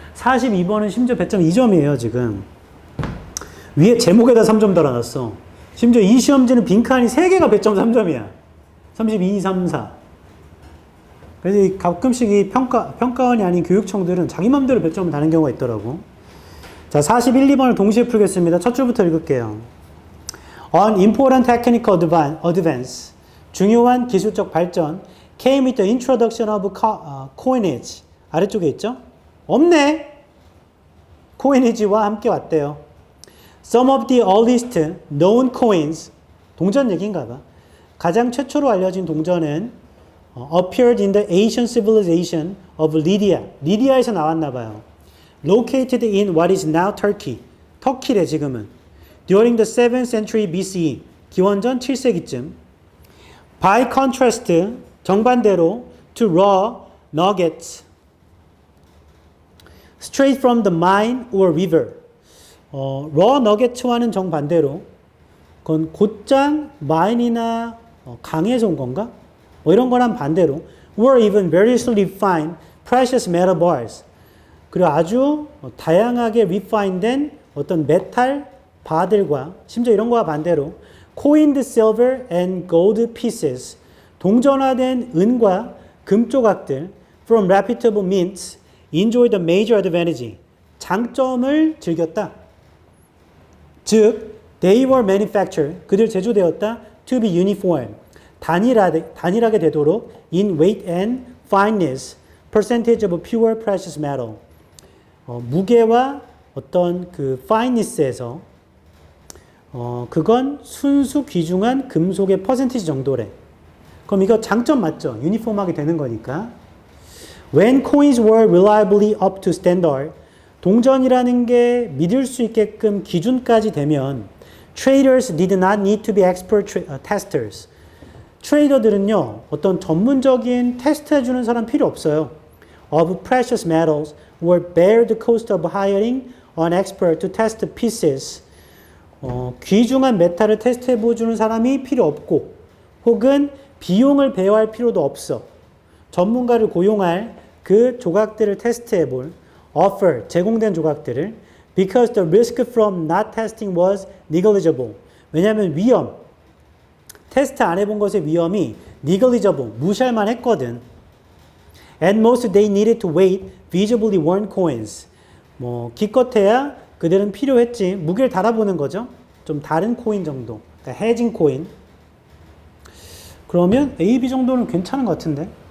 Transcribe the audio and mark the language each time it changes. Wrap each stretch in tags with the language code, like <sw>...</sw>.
<ko>42번은 심지어 배점 2점이에요, 지금. 위에 제목에다 3점 달아놨어. 심지어 이 시험지는 빈칸이 3개가 배점 3점이야. 32, 3, 4. 그래서 가끔씩 이 평가원이 아닌 교육청들은 자기 맘대로 배점을 다는 경우가 있더라고. 자, 41, 2번을 동시에 풀겠습니다. 첫 줄부터 읽을게요.</ko> <en>On important technical advance,</en> <ko>중요한 기술적 발전,</ko> <en>came with the introduction of coinage.</en> <ko>아래쪽에 있죠? 없네. coinage와 함께 왔대요.</ko> <en>Some of the earliest known coins,</en> <ko>동전 얘기인가 봐. 가장 최초로 알려진 동전은</ko> <en>appeared in the ancient civilization of Lydia.</en> <ko>리디아에서 나왔나 봐요.</ko> <en>Located in what is now Turkey.</en> <ko>터키래 지금은.</ko> <en>During the 7th century BCE.</en> <ko>기원전 7세기쯤.</ko> <en>By contrast,</en> <ko>정반대로</ko> <en>to raw nuggets. Straight from the mine or river.</en> <ko>raw nuggets와는 정반대로 그건 곧장 마인이나 강에서 온 건가? 뭐 이런 거랑 반대로</ko> <en>were even variously refined precious metal bars.</en> <ko>그리고 아주 다양하게 refined된 어떤 메탈 바들과 심지어 이런 거와 반대로</ko> <en>coined silver and gold pieces.</en> <ko>동전화된 은과 금 조각들</ko> <en>from reputable mints enjoyed a major advantage.</en> <ko>장점을 즐겼다. 즉,</ko> <en>they were manufactured.</en> <ko>그들 제조되었다.</ko> <en>to be uniform.</en> <ko>단일하게 되도록</ko> <en>in weight and fineness, percentage of pure precious metal.</en> <ko>무게와 어떤 그 fineness에서 그건 순수 귀중한 금속의 퍼센티지 정도래. 그럼 이거 장점 맞죠? 유니폼하게 되는 거니까.</ko> <en>When coins were reliably up to standard,</en> <ko>동전이라는 게 믿을 수 있게끔 기준까지 되면</ko> <en>traders did not need to be expert testers.</en> <ko>트레이더들은요, 어떤 전문적인 테스트 해주는 사람 필요 없어요.</ko> <en>Of precious metals or bear the cost of hiring an expert to test pieces.</en> <ko>귀중한 메탈을 테스트해 보여주는 사람이 필요 없고, 혹은 비용을 배워할 필요도 없어. 전문가를 고용할 그 조각들을 테스트해 볼</ko> <en>offer,</en> <ko>제공된 조각들을 because the risk from not testing was negligible. 왜냐하면 위험, 테스트 안 해본 것의 위험이</ko> <en>negligible,</en> <ko>무시할만 했거든.</ko> <en>At most they needed to weight visibly worn coins.</en> <ko>기껏해야 그들은 필요했지. 무게를 달아보는 거죠. 좀 다른 코인 정도. 그러니까 해진 코인. 그러면 A, B 정도는 괜찮은 것 같은데.</ko>